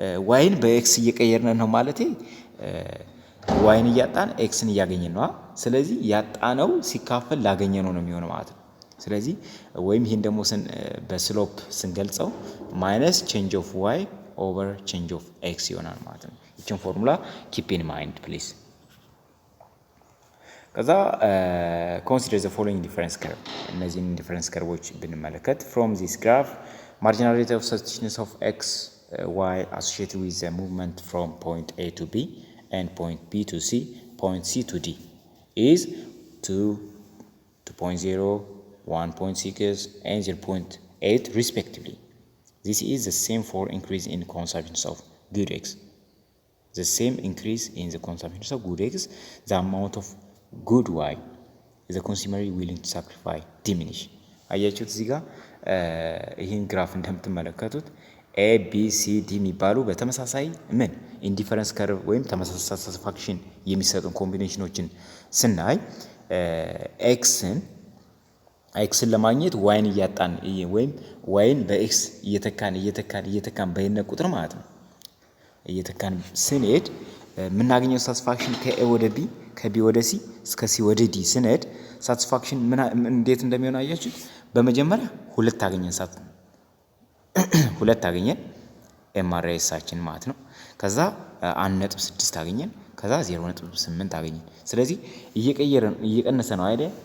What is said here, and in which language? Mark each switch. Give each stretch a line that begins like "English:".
Amharic: yን በx እየቀየርን ነው ማለት yን እያጣን xን እያገኘን ነው ስለዚህ ያጣነው ሲካፈል ላገኘነው ነው የሚሆነው ማለት ነው ስለዚህ ወይም ይሄን ደግሞ በስሎፕ ስንገልጸው
English: minus change of y over change of x
Amharic: ይሆናል ማለት ነው እቺን ፎርሙላ
English: keep in mind please
Amharic: ከዛ
English: consider the following difference curve
Amharic: እነዚህን difference curveዎች ብንመለከት
English: from this graph marginal rate of substitution of x y associated with the movement from point A to B and point B to C, point C to D is 2.0, 1.6 and 0.8 respectively. This is the same for increase in consumption of good X. The same increase in the consumption of good X, the amount of good Y the consumer is willing to sacrifice diminish.
Amharic: አያችሁት እዚህ ጋር ይህን ግራፍ እንደምትመለከቱት ኤ ቢ ሲ ዲ የሚባሉ በተመሳሳይ ምን ኢንዲፈረንስ ከርቭ ወይም ተመሳሳይ ሳቲስፋክሽን የሚሰጡን ኮምቢኔሽኖችን ስናይ ኤክስን ለማግኘት ዋይን እያጣን ወይም ዋይን በኤክስ እየተካን በየነ ቁጥር ማለት ነው እየተካን ስንሄድ የምናገኘው ሳቲስፋክሽን ከኤ ወደ ቢ ከቢ ወደ ሲ እስከ ሲ ወደ ዲ ስንሄድ ሳቲስፋክሽን እንዴት እንደሚሆን አያችሁ። በመጀመሪያ ሁለት አገኘን ኤምአርኤሳችን ማለት ነው። ከዛ 1.6 አገኘን። ከዛ 0.8 አገኘን። ስለዚህ እየቀነሰ ነው አይደል?